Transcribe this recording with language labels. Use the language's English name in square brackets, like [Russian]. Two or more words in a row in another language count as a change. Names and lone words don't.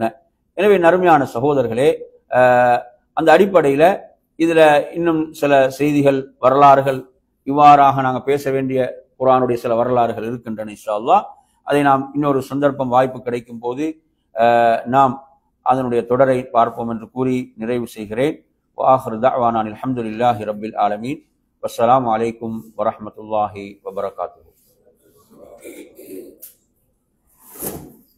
[Tamil] எனவே நறுமையான சகோதரர்களே, அந்த அடிப்படையில இதுல இன்னும் சில செய்திகள், வரலாறுகள், இவ்வாறாக நாங்கள் பேச வேண்டிய குர்ஆனுடைய சில வரலாறுகள் இருக்கின்றன. [Arabic] إن شاء الله [Tamil] அதை நாம் இன்னொரு சந்தர்ப்பம், வாய்ப்பு கிடைக்கும் போது நாம் அதனுடைய தொடரை பார்ப்போம் என்று கூறி நிறைவு செய்கிறேன். [Arabic] وآخر دعوانا الحمد لله رب العالمين والسلام عليكم ورحمة الله وبركاته.